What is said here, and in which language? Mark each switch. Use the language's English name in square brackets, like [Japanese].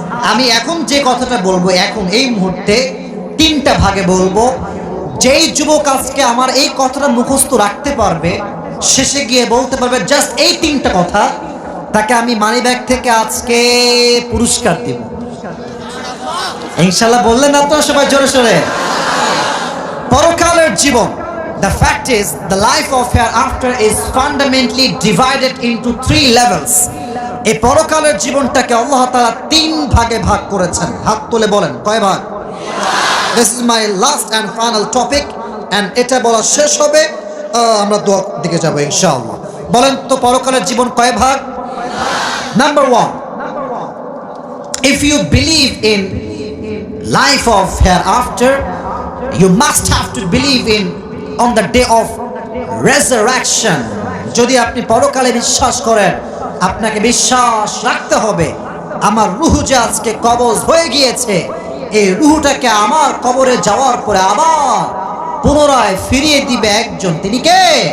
[Bangla] আমি এখন যে কথাটা বলবো, এখন এই মুহূর্তে 3টা ভাগে বলবো। যেই যুবক আজকে আমার এই কথাটা মুখস্থ রাখতে পারবে, শেষে গিয়ে বলতে পারবে জাস্ট এই 3টা কথা, তাকে আমি মানি ব্যাগ থেকে আজকে পুরস্কার দেব ইনশাআল্লাহ। বললেন আপনারা সবাই জোরে সোরে? পরকালের জীবন, [English] the fact is the life of hereafter is fundamentally divided into 3 levels. [Bangla] এই পরকালের জীবনটাকে আল্লাহ তাআলা 3 ভাগে ভাগ করেছেন। হাত তুলে বলেন কয় ভাগ? [English] This is my last and final topic, [Bangla] and এটা বলা শেষ হবে আমরা দোয়ার দিকে যাব ইনশাআল্লাহ। বলেন তো পরকালের জীবন কয় ভাগ? [English] Number 1, if you believe in life of hereafter, you must have to believe in on the day of resurrection. [Bangla] যদি আপনি পরকালে বিশ্বাস করেন, আপনাকে বিশ্বাস রাখতে হবে আমার রূহ যে আজকে কবজ হয়ে গিয়েছে, এই রূহটাকে আমার কবরে যাওয়ার পরে আবার পুনরায় ফিরিয়ে দিবে একজন। তিনি কে?